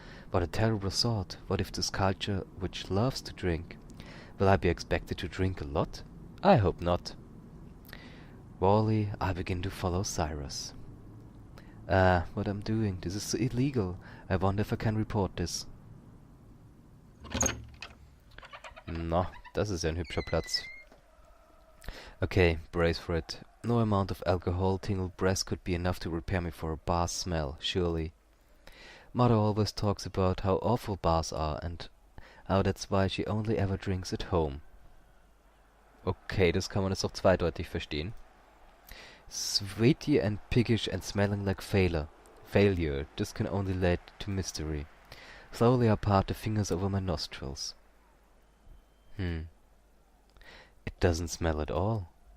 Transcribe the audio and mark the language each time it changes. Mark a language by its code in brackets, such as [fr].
[en] What a terrible thought. What if this culture which loves to drink? Will I be expected to drink a lot? I hope not. Wally, I begin to follow Cyrus. What I'm doing. This is illegal. I wonder if I can report this. [de] Na, das ist ja ein hübscher Platz. [en] Okay, brace for it. No amount of alcohol, tingled breath could be enough to repair me for a bar smell, surely. Mother always talks about how awful bars are and how that's why she only ever drinks at home. [de] Okay, das kann man jetzt auch zweideutig verstehen. [en] Sweaty and piggish and smelling like failure. This can only lead to mystery. Slowly I part the fingers over my nostrils. It doesn't smell at all.